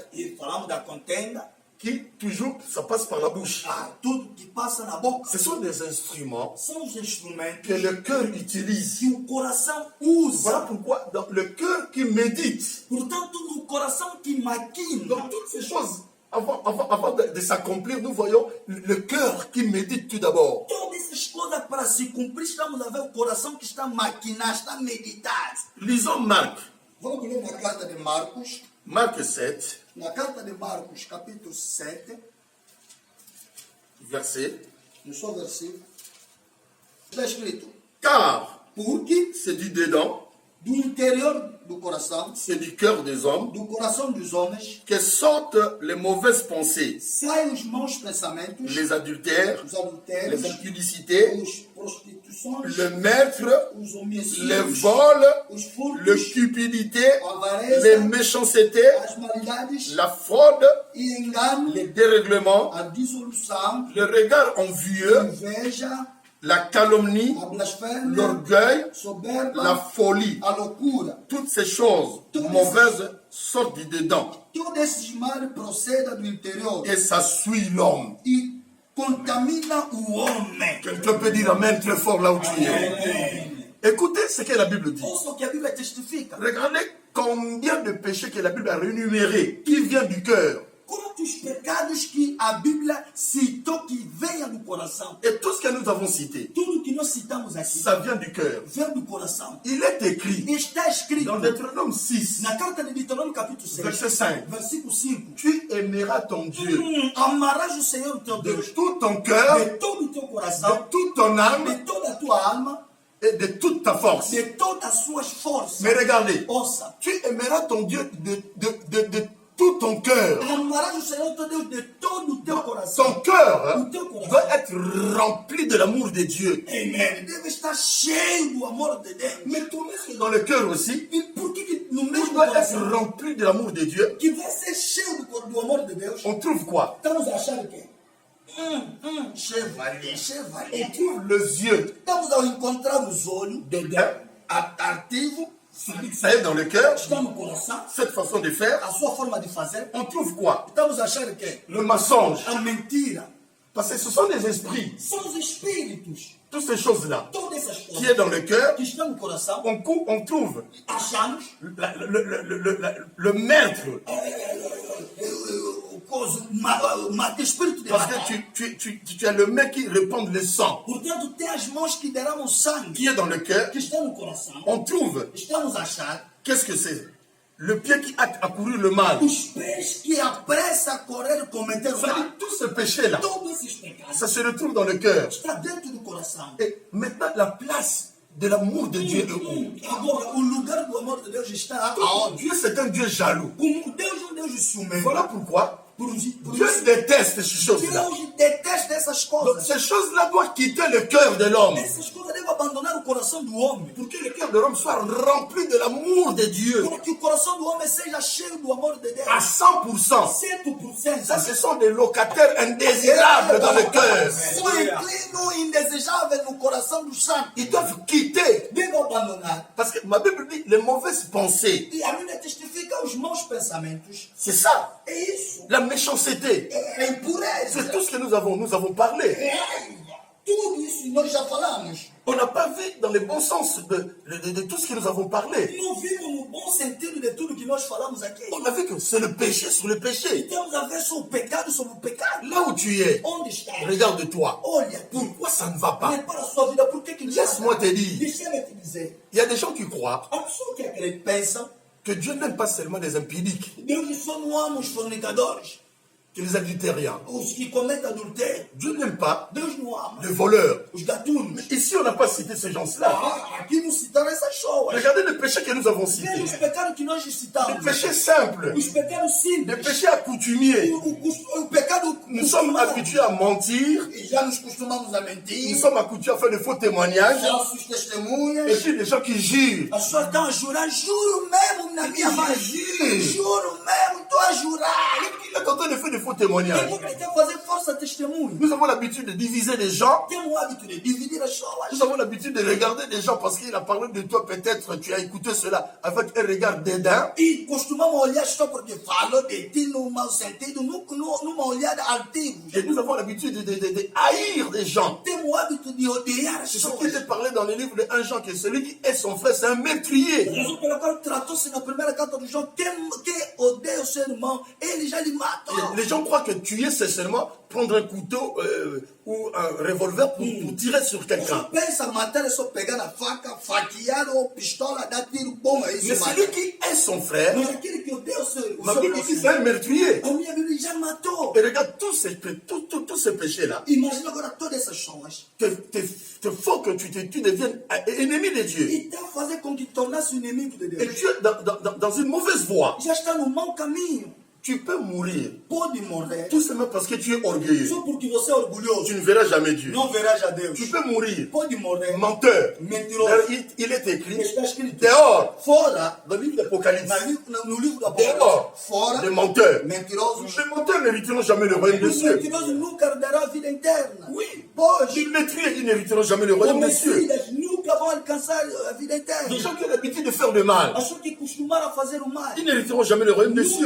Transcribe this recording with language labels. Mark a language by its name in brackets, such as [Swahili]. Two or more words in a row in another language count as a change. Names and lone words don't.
[Portuguese] e falamos da contenda. [French] qui toujours, ça passe par la bouche. [Portuguese] Tudo que passa na boca [French] Ce sont des instruments [Portuguese] são os instrumentos [French] que le cœur utilise. [Portuguese] que o coração usa. [French] Voilà pourquoi dans le cœur qui médite, [Portuguese] Portanto, no coração que maquina, [French] dans toutes ces choses, avant de s'accomplir, nous voyons le cœur qui médite tout d'abord. [Portuguese] todas essas coisas para se cumprir, estamos a ver o coração que está a maquinar, está a meditar. [French] Lisons Marc, [Portuguese] Vamos ler na carta de Marcos, [French] Marc 7, [Portuguese] na carta de Marcos, capítulo 7, [French] verset. [Portuguese] no seu versículo, está escrito: [French] Car [Portuguese] porque [French] c'est du dedans, [Portuguese] do interior do coração, [French] c'est du cœur des hommes, [Portuguese] do coração dos homens, [French] que sortent les mauvaises pensées, [Portuguese] saem os maus pensamentos, [French] les adultères, [Portuguese] os adultérios, [French] les impudicités, [Portuguese] as prostituições, [French] le meurtre, [Portuguese] os [French] les [Portuguese] homicídios, [French] vols, [Portuguese] os furtos, [French] le cupidité, [Portuguese] a avareza, [French] les méchancetés, [Portuguese] as maldades [French] la fraude, [Portuguese] e engano, [French] les dérèglements, [Portuguese] a dissolução, [French] le regard envieux, [Portuguese] inveja, [French] la calomnie, [Portuguese] a blasfêmia, [French] l'orgueil, [Portuguese] soberba, [French] la folie. [Portuguese] a loucura. [French] Toutes ces choses mauvaises sortent du dedans [Portuguese] Todos esses males procedem do interior [French] et ça suit l'homme. [Portuguese] e contamina o homem. [French] Quelqu'un peut dire Amen très fort là où tu es. Écoutez ce que la Bible dit. [Portuguese] Ouça o que a Bíblia testifica. [French] Regardez combien de péchés que la Bible a rémunérés qui vient du cœur. [Portuguese] Quantos pecados que a Bíblia citou que venha do coração. [French] Et tout ce que nous avons cité, [Portuguese] Tudo que nós citamos aqui [French] ça vient du cœur. [Portuguese] vem do coração. [French] Il est écrit [Portuguese] Está escrito [French] dans Deutéronome 6, [Portuguese] na carta de Deuteronômio capítulo 6, [French] verset 5. [Portuguese] versículo 5. [French] Tu aimeras ton Dieu [Portuguese] Amarás o Senhor teu [French] de [Portuguese] Deus [French] tout ton cœur, [Portuguese] de todo o teu coração, [French] de toute ton âme [Portuguese] de toda a tua alma, [French] et de toute ta force. [Portuguese] de todas as suas forças. [French] Mais regardez, [Portuguese] Ouça, [French] tu aimeras ton Dieu de tout ton cœur. [Portuguese] amarás o Senhor teu Deus de todo o teu coração. [French] Ton cœur [Portuguese] O teu coração, [French] doit être rempli de l'amour de Dieu. [Portuguese] Amen, deve estar cheio do amor de Deus. [French] Mais ton esprit dans le cœur aussi, [Portuguese] E por que no [French] il [Portuguese] mesmo [French] doit être [Portuguese] coração [French] rempli de l'amour de Dieu. [Portuguese] que vai ser cheio do amor de Deus, [French] On trouve quoi? [Portuguese] estamos a achar o quê? [French] Chevalier, On chevalier. trouve les yeux [Portuguese] Estamos a encontrar os olhos [French] dedans, [Portuguese] ativo, [French] ça est dans le cœur. [Portuguese] está no coração, [French] Cette façon de faire, [Portuguese] a sua forma de fazer. [French] on trouve quoi? [Portuguese] Estamos a achar o quê? [French] Le mensonge. [Portuguese] A mentira. [French] Parce que ce sont des esprits. [Portuguese] São os espíritos. [French] Toutes ces choses-là [Portuguese] Todas essas [French] qui [Portuguese] coisas [French] est dans le cœur, [Portuguese] que estão no coração, [French] on trouve [Portuguese] achamos [French] le maître. [Portuguese] o espírito de [French] Parce [Portuguese] matar. [French] que tu as le mec qui répand le sang. [Portuguese] Portanto, tem as mãos que derramam sangue, [French] Qui est dans le cœur, [Portuguese] que estão no coração. [French] on trouve. [Portuguese] Estamos a achar [French] Qu'est-ce que c'est? Le pied qui hâte à courir le mal. [Portuguese] os pés que apressa a correr e cometer o [French] Ça dit, [Portuguese] mal. [French] tout ce péché-là, [Portuguese] Todos esses pecados [French] ça se retrouve dans le cœur. [Portuguese] está dentro do coração. [French] Et maintenant, la place de l'amour de Dieu est où? [Portuguese] Agora, o lugar do amor de Deus está aonde? [French] Dieu, c'est un Dieu jaloux. [Portuguese] Deus é um Deus ciumento. [French] Voilà pourquoi [Portuguese] Por [French] Dieu [Portuguese] isso, [French] déteste ces choses-là. [Portuguese] Deus detesta essas [French] Donc, [Portuguese] coisas. [French] ces choses-là doivent quitter le cœur de l'homme. [Portuguese] Essas coisas devem abandonar o coração do homem. [French] Pour que le cœur de l'homme soit rempli de l'amour de Dieu. [Portuguese] Para que o coração do homem seja cheio do amor de Deus. [French] À 100%. [Portuguese] 100%. [French] Ça, ce sont des locataires indésirables dans le cœur. [Portuguese] O inclino indesejável no coração do santo. [French] Ils doivent quitter. [Portuguese] Devem abandonar. [French] Parce que ma Bible dit les mauvaises pensées. [Portuguese] E a Bíblia testifica os maus pensamentos. [French] C'est ça. [Portuguese] É isso. [French] La méchanceté. [Portuguese] É a impureza. [French] C'est tout ce que nous avons parlé. [Portuguese] Tudo isso nós já falamos. [French] On n'a pas vu dans le bon sens de tout ce que nous avons parlé. [Portuguese] Não vimos no bom sentido de tudo que nós falamos aqui. [French] On a vu que c'est le péché sur le péché. [Portuguese] Temos a ver sobre o pecado, [French] Là où tu es, [Portuguese] onde está. [French] regarde-toi. [Portuguese] Olha, [French] Pourquoi ça ne va pas? [Portuguese] repara a sua vida, por que que não [French] Laisse-moi te dire. [Portuguese] Deixa-me te dizer. [French] Il y a des gens qui croient [Portuguese] A pessoa que acredita, pensa, [French] que Dieu n'aime pas seulement les impudiques, [Portuguese] Deus só não ama os fornicadores, [French] que les adultériens. [Portuguese] os que cometem adultério. [French] Dieu n'aime pas [Portuguese] Deus não ama [French] les voleurs. [Portuguese] os gatunos. [French] Ici, on n'a pas cité ces gens-là. [Portuguese] Aqui não citaram essas pessoas. [French] Regardez les péchés que nous avons [Portuguese] Veja [French] cités. [Portuguese] os pecados que nós [French] Les [Portuguese] citamos. [French] péchés simples, [Portuguese] Os pecados [French] les [Portuguese] simples. [French] péchés accoutumiers. [Portuguese] O pecado [French] Nous sommes [Portuguese] costumado. [French] habitués à mentir, [Portuguese] E já nos costumamos a [French] nous [Portuguese] mentir. [French] sommes habitués à faire de faux témoignages, [Portuguese] Falsos [French] et [Portuguese] testemunhas. [French] puis des gens qui jurent. [Portuguese] As pessoas estão a jurar. Juro mesmo na minha mãe. Juro mesmo, estou a jurar. [French] Il est en train de faire de faux [Portuguese] E [French] témoignages. [Portuguese] por que tem que fazer força testemunho? [French] Nous avons l'habitude de diviser les gens. [Portuguese] Temos o hábito de dividir as pessoas. [French] Nous avons l'habitude de regarder les gens parce qu'il a parlé de toi, peut-être tu as écouté cela avec un regard dédain. [Portuguese] E costumamos olhar só porque falou de ti no mau sentido, numa olhada altiva. [French] Et nous avons l'habitude de haïr des gens. [Portuguese] Temos o hábito de odiar as [French] C'est ce qui [Portuguese] pessoas. [French] était parlé dans le livre de 1 Jean, que celui qui est son frère, c'est un meurtrier. [Portuguese] A razão pela qual tratou-se na primeira carta de João, quem odeia o seu irmão, ele já lhe mata. [French] Les gens croient que tuer, c'est seulement prendre un couteau ou un revolver pour tirer sur quelqu'un. [Portuguese] Pensa matar é só pegar na faca, faquear ou pistola, dar tiro bom, é isso. [French] Mais celui qui est son frère, [Portuguese] Mas aquele que odeia o seu [French] ma Bible dit c'est un meurtrier. [Portuguese] a minha Bíblia já matou. [French] Et regarde tous ces péchés-là. [Portuguese] Imagina agora todas essas pessoas. [French] Te faut que tu deviennes ennemi de Dieu. [Portuguese] E está a fazer com que tornasse o inimigo de [French] Et [Portuguese] Deus. [French] tu es dans une mauvaise voie. [Portuguese] Já está no mau caminho. [French] Tu peux mourir [Portuguese] Pode morrer. [French] tout simplement parce que tu es orgueilleux. [Portuguese] Só porque você é orgulhoso. [French] Tu ne verras jamais Dieu. [Portuguese] Não verás a Deus. [French] Tu peux mourir [Portuguese] Pode morrer. [French] menteur. [Portuguese] Mentiroso. [French] Il est écrit [Portuguese] Está escrito. [French] dehors [Portuguese] Fora. [French] dans le livre d'Apocalypse. [Portuguese] No livro da [French] Dehors [Portuguese] Fora. [French] des menteurs. [Portuguese] Mentirosos. [French] Les menteurs n'hériteront jamais le royaume des [Portuguese] Os [French] cieux. [Portuguese] mentirosos nunca herdarão a vida eterna. [French] Oui. [Portuguese] Pois. [French] Les maîtriers, ils n'hériteront jamais le royaume des cieux. [Portuguese] Homicidas nunca vão alcançar a vida eterna. [French] Les gens qui ont l'habitude de faire le mal, [Portuguese] As pessoas que costumaram a fazer o mal [French] ils n'hériteront jamais le royaume des cieux.